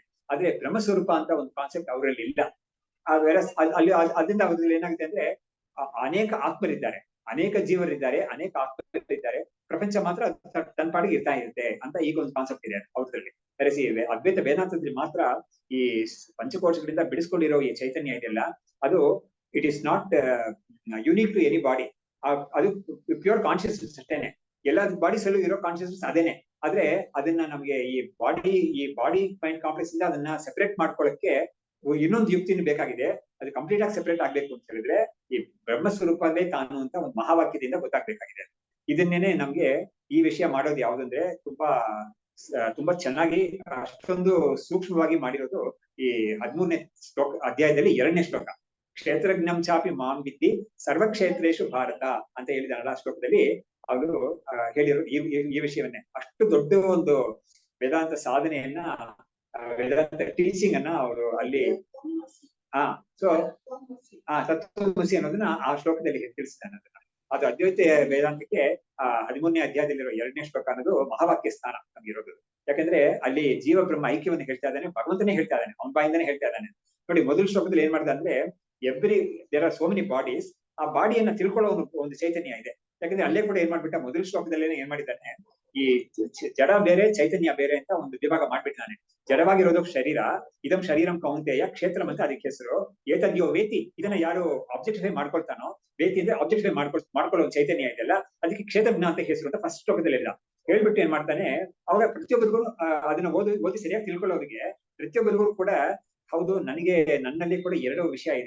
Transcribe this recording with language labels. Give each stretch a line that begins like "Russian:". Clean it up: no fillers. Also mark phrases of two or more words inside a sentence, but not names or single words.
Kannada: ಆದ್ರೆ ಬ್ರಹ್ಮಸ್ವರೂಪ ಅಂತ ಒಂದು ಕಾನ್ಸೆಪ್ಟ್ ಅವರಲ್ಲಿ ಇಲ್ಲ. ಅಲ್ಲಿ ಅದರಿಂದ ಅವ್ರಲ್ಲಿ ಏನಾಗುತ್ತೆ ಅಂದ್ರೆ, ಅನೇಕ ಆತ್ಮರಿದ್ದಾರೆ, ಅನೇಕ ಜೀವರಿದ್ದಾರೆ, ಅನೇಕ ಆತ್ಮರಿದ್ದಾರೆ, ಪ್ರಪಂಚ ಮಾತ್ರ ತನ್ನ ಪಾಡಿಗೆ ಇರ್ತಾ ಇರುತ್ತೆ ಅಂತ ಈಗ ಒಂದು ಕಾನ್ಸೆಪ್ಟ್ ಇದೆ ಅವ್ರಲ್ಲಿ. ಕರೆಸಿ ಅದ್ವೈತ ವೇದಾಂತದಲ್ಲಿ ಮಾತ್ರ ಈ ಪಂಚಕೋಶಗಳಿಂದ ಬಿಡಿಸ್ಕೊಂಡಿರೋ ಈ ಚೈತನ್ಯ ಇದೆಯಲ್ಲ, ಅದು
English: it is not unique to any body.
Kannada: ಅದು
English: pure consciousness
Kannada: ಅಷ್ಟೇನೆ. ಎಲ್ಲ ಬಾಡೀಸ್ ಅಲ್ಲೂ ಇರೋ ಕಾನ್ಶಿಯಸ್ನೆಸ್ ಅದೇನೆ. ಆದ್ರೆ ಅದನ್ನ ನಮ್ಗೆ ಈ
English: body mind complex
Kannada: ಇಂದ ಅದನ್ನ ಸೆಪರೇಟ್ ಮಾಡ್ಕೊಳ್ಳಕ್ಕೆ ಇನ್ನೊಂದು ಯುಕ್ತಿನೂ ಬೇಕಾಗಿದೆ. ಅದು ಕಂಪ್ಲೀಟ್ ಆಗಿ ಸೆಪರೇಟ್ ಆಗ್ಬೇಕು ಅಂತ ಹೇಳಿದ್ರೆ ಈ ಬ್ರಹ್ಮಸ್ವರೂಪವೇ ತಾನು ಅಂತ ಒಂದು ಮಹಾವಾಕ್ಯದಿಂದ ಗೊತ್ತಾಗ್ಬೇಕಾಗಿದೆ. ಇದನ್ನೇನೆ ನಮ್ಗೆ ಈ ವಿಷಯ ಮಾಡೋದು ಯಾವ್ದಂದ್ರೆ, ತುಂಬಾ ಚೆನ್ನಾಗಿ ಅಷ್ಟೊಂದು ಸೂಕ್ಷ್ಮವಾಗಿ ಮಾಡಿರೋದು ಈ 13ನೇ ಅಧ್ಯಾಯದಲ್ಲಿ 2ನೇ ಶ್ಲೋಕ.
Sanskrit: ಕ್ಷೇತ್ರಜ್ಞಂ ಚಾಪಿ ಮಾಂ ವಿದ್ಧಿ ಸರ್ವಕ್ಷೇತ್ರೇಶು ಭಾರತ
Kannada: ಅಂತ ಹೇಳಿದಾರಲ್ಲ ಆ ಶ್ಲೋಕದಲ್ಲಿ ಅವರು ಹೇಳಿರೋ ಈ ವಿಷಯವನ್ನೇ. ಅಷ್ಟು ದೊಡ್ಡ ಒಂದು ವೇದಾಂತ ಸಾಧನೆಯನ್ನ, ವೇದಾಂತ ಟೀಚಿಂಗ್ ಅನ್ನ ಅವರು ಅಲ್ಲಿ ತತ್ವಮಸಿ ಅನ್ನೋದನ್ನ ಆ ಶ್ಲೋಕದಲ್ಲಿ ತಿಳಿಸಿದ್ದಾನೆ. ಅದು ಅದ್ವೈತ ವೇದಾಂತಕ್ಕೆ 13ನೇ ಅಧ್ಯಾಯದಲ್ಲಿರೋ 2ನೇ ಶ್ಲೋಕ ಅನ್ನೋದು ಮಹಾವಾಕ್ಯ ಸ್ಥಾನ ನಮ್ಗಿರೋದು. ಯಾಕಂದ್ರೆ ಅಲ್ಲಿ ಜೀವ ಬ್ರಹ್ಮ ಐಕ್ಯವನ್ನು ಹೇಳ್ತಾ ಇದ್ದಾನೆ, ಭಗವಂತನೇ ಹೇಳ್ತಾ ಇದ್ದಾನೆ, ಅವನ ಬಾಯಿಂದಾನೆ ಹೇಳ್ತಾ ಇದ್ದಾನೆ. ನೋಡಿ, ಮೊದಲ ಶ್ಲೋಕದಲ್ಲಿ ಏನ್ ಮಾಡ್ದ ಅಂದ್ರೆ,
English: there are so many bodies,
Kannada: ಆ ಬಾಡಿಯನ್ನ ತಿಳ್ಕೊಳ್ಳೋ ಒಂದು ಚೈತನ್ಯ ಇದೆ. ಯಾಕಂದ್ರೆ ಅಲ್ಲೇ ಕೂಡ ಏನ್ ಮಾಡ್ಬಿಟ್ಟ, ಮೊದಲ ಶ್ಲೋಕದಲ್ಲೇನೆ ಏನ್ ಮಾಡಿದ್ದಾನೆ, ಈ ಜಡ ಬೇರೆ ಚೈತನ್ಯ ಬೇರೆ ಅಂತ ಒಂದು ವಿಭಾಗ ಮಾಡ್ಬಿಟ್ಟಿದ್ದಾನೆ. ಜಡವಾಗಿರೋದು ಶರೀರ,
Sanskrit: ಇದಂ ಶರೀರಂ ಕೌಂತೆಯ ಕ್ಷೇತ್ರಂ
Kannada: ಅಂತ ಅದಕ್ಕೆ ಹೆಸರು.
Sanskrit: ಏತದ್ಯೋ ವೇತಿ,
Kannada: ಇದನ್ನ ಯಾರು ಆಬ್ಜೆಕ್ಟಿಫೈ ಮಾಡ್ಕೊಳ್ತಾನೋ, ವೇತಿ ಅಂದ್ರೆ ಆಬ್ಜೆಕ್ಟಿಫೈ ಮಾಡ್ಕೊಳ್ಳೋ ಚೈತನ್ಯ ಇದೆಯಲ್ಲ, ಅದಕ್ಕೆ ಕ್ಷೇತ್ರಜ್ಞ ಅಂತ ಹೆಸರು ಅಂತ ಫಸ್ಟ್ ಶ್ಲೋಕದಲ್ಲಿ ಇಲ್ಲ ಹೇಳ್ಬಿಟ್ಟು ಏನ್ ಮಾಡ್ತಾನೆ, ಅವಾಗ ಪ್ರತಿಯೊಬ್ಬರಿಗೂ ಅದನ್ನ ಓದಿ ಸರಿಯಾಗಿ ತಿಳ್ಕೊಳ್ಳೋರಿಗೆ ಪ್ರತಿಯೊಬ್ಬರಿಗೂ ಕೂಡ ಹೌದು, ನನ್ನಲ್ಲಿ ಕೂಡ 2 ವಿಷಯ ಇದೆ.